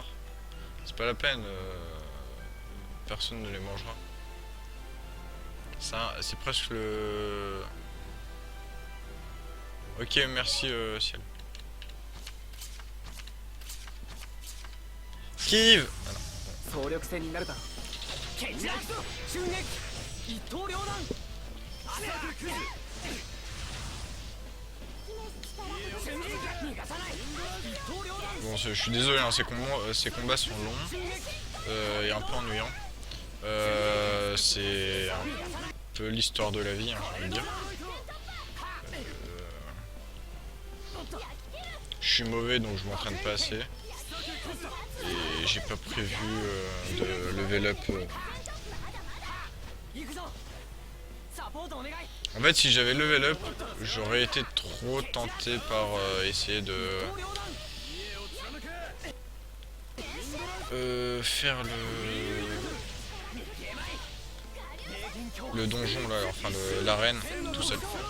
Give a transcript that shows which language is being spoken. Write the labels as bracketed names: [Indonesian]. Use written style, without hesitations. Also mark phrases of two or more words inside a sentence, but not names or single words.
[French] C'est pas la peine, personne ne les mangera. Ça, c'est presque le... Ok, merci ciel. Esquive. Ah non. [Japanese] 総力戦になるだろう。決着襲撃一刀両断雨が来る逃がさない一刀両断 [French] Bon, je suis désolé, hein, ces combats sont longs et un peu ennuyants. C'est un peu l'histoire de la vie, hein, j'ai envie de dire. Je suis mauvais donc je m'entraîne pas assez. Et j'ai pas prévu de [English] level up. [Japanese] 行くぞサポートお願い [French] En fait, si j'avais [English] level up, [French] j'aurais été trop tenté par essayer de faire le donjon là, enfin l'arène tout seul.